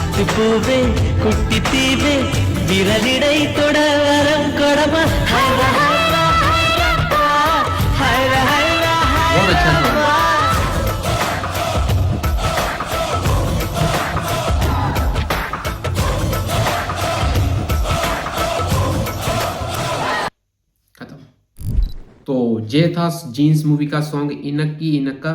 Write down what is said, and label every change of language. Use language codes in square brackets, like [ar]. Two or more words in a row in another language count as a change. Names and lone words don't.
[ta] பூவே குட்டி தீவே விரலிடை தொட வரம் கொடமா ஹைரா ஹைரா ஹைரா ஹைரா [hi] बहुत अच्छा song है। खत्म। तो ये था जीन्स मूवी का सॉन्ग इनक्की इनक्का।